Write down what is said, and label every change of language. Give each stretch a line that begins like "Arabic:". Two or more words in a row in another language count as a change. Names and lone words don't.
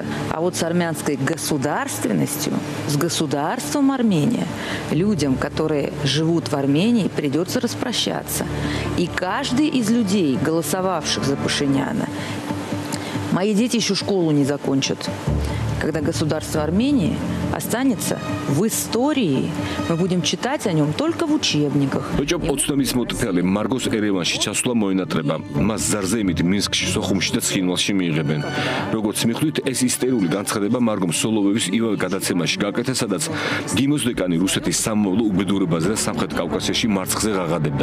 Russian: А вот с армянской государственностью, с государством Армения, людям, которые живут в Армении, придется распрощаться. И каждый из людей, голосовавших за Пашиняна, мои дети еще школу не закончат. Когда государство Армении останется в истории, мы будем читать о нем только в учебниках.
Georgian: Ბიჭო, 20-ის მოტფელი მარგოს ერევანში ჩასვლა მოინატრება. მას ზარზემით მინსკში, სოხუმში და ცხინვალში მიიღებენ. როგორც მიხვდით, ეს ისტერიული განცხადება მარგომ სოლოვევის ივავე გადაცემაში გააკეთა, სადაც გიმოს დეკანი რუსეთის სამომავლო უბედურებაზე და სამხრეთ კავკასიაში მარცხზე ღაღადებდა.